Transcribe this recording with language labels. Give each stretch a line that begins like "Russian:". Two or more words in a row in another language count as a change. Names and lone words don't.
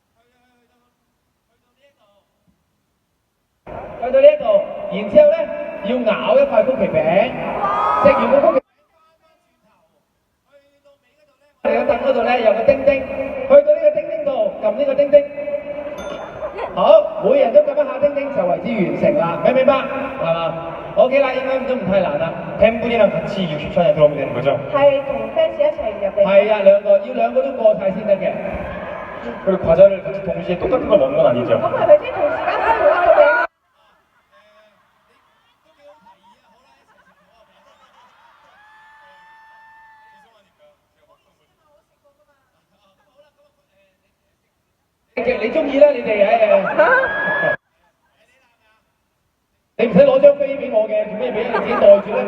Cantonese: 一度，然之後咧要咬一塊曲奇餅，食完個曲奇餅翻轉頭，去到尾嗰度咧，我哋個凳嗰度咧有個叮叮，去到呢個叮叮度撳呢個叮叮，好，每人都撳一下叮叮就為之完成啦，明唔明白？係嘛？OK啦，應該都唔太難啦。
Korean: 팬분이랑 같이 60천에 들어오면 되는 거죠?
Cantonese: 係同 fans 一齊入嚟。係啊，要兩個都過晒先得嘅。
Korean: 그리고 과자를 같이 동시에 똑같은 걸 먹는 건 아니죠?
Cantonese: 咁係咪即係同時間食同一個餅？你中意啦，你哋誒，你唔使攞張飛俾我嘅，做咩俾你自己袋住咧？